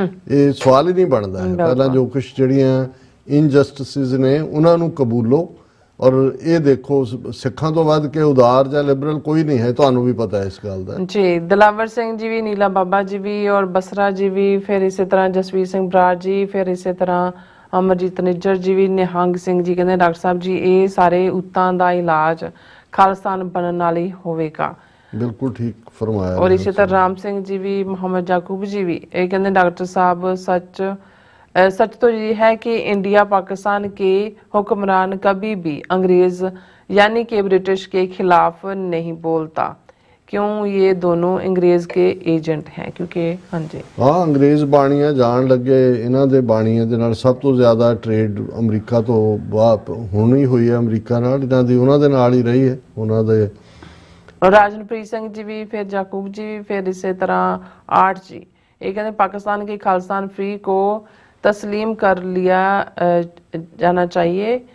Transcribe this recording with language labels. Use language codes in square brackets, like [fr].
[pa] ਇਹ ਸਵਾਲ ਹੀ ਨਹੀਂ ਬਣਦਾ ਹੈ। ਪਹਿਲਾਂ ਜੋ ਕੁਛ ਜਿਹੜੀਆਂ ਇਨਜਸਟਿਸਿਸ ਨੇ ਉਹਨਾਂ ਨੂੰ ਕਬੂਲੋ ਔਰ ਇਹ ਦੇਖੋ ਸਿੱਖਾਂ ਤੋਂ ਵੱਧ ਕੇ ਉਦਾਰ ਜਾਂ ਲਿਬਰਲ ਕੋਈ ਨਹੀਂ ਹੈ, ਤੁਹਾਨੂੰ ਵੀ ਪਤਾ ਹੈ ਇਸ ਗੱਲ ਦਾ ਜੀ। ਦਿਲਾਵਰ ਸਿੰਘ ਜੀ ਵੀ, ਨੀਲਾ ਬਾਬਾ ਜੀ ਵੀ ਔਰ ਬਸਰਾ ਜੀ ਵੀ, ਫਿਰ ਇਸੇ ਤਰ੍ਹਾਂ ਜਸਵੀਰ ਸਿੰਘ ਬਰਾੜ ਜੀ, ਫਿਰ ਇਸੇ ਤਰ੍ਹਾਂ ਅਮਰਜੀਤ ਨਿੱਜਰ ਜੀ ਵੀ, ਨਿਹੰਗ ਸਿੰਘ ਜੀ ਕਹਿੰਦੇ ਡਾਕਟਰ ਸਾਹਿਬ ਜੀ ਇਹ ਸਾਰੇ ਉਤਾਂ ਦਾ ਇਲਾਜ ਖਾਲਿਸਤਾਨ ਬਣਨ ਨਾਲ ਹੀ ਹੋਵੇਗਾ। ਬਿਲਕੁਲ ਠੀਕ ਫਰਮਾਇਆ। [hi] और इसी तरह राम सिंह जी भी, मोहम्मद याकूब जी भी ये कहते डॉक्टर साहब सच तो ये है कि इंडिया पाकिस्तान के हुक्मरान कभी भी अंग्रेज यानी कि ब्रिटिश के खिलाफ नहीं बोलता, क्यों? ये दोनों अंग्रेज के एजेंट हैं क्योंकि हाँ जी [pa] हाँ अंग्रेज ਬਾਣੀਆਂ ਜਾਣ ਲੱਗੇ। ਇਹਨਾਂ ਦੇ ਬਾਣੀਆਂ ਦੇ ਨਾਲ ਸਭ ਤੋਂ ਜ਼ਿਆਦਾ ਟ੍ਰੇਡ ਅਮਰੀਕਾ ਤੋਂ ਹੁਣ ਹੀ ਹੋਈ ਹੈ, ਅਮਰੀਕਾ ਨਾਲ ਇਹਨਾਂ ਦੀ ਉਹਨਾਂ ਦੇ ਨਾਲ ਹੀ ਰਹੀ ਹੈ ਉਹਨਾਂ ਦੇ। [hi] और राजनप्रीत सिंह जी भी, फिर याकूब जी भी, फिर इसी तरह आर्ट जी ये कहते पाकिस्तान के खालिस्तान फ्री को तस्लीम कर लिया जाना चाहिए।